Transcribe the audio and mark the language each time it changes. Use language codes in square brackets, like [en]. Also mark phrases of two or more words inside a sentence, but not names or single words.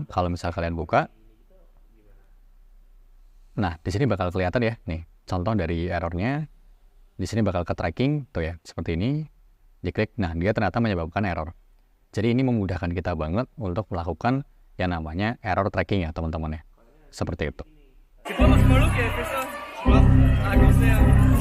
[id] Kalau misal kalian buka, nah, di sini bakal kelihatan ya, nih, contoh dari errornya. Di sini bakal ke tracking, tuh ya, seperti ini. Diklik, nah dia ternyata menyebabkan error. Jadi ini memudahkan kita banget untuk melakukan yang namanya [en] error tracking [id] ya, teman-teman ya. Seperti itu. [fr] C'est pas parce que là, qu'elle fait ça. Je vois, à cause de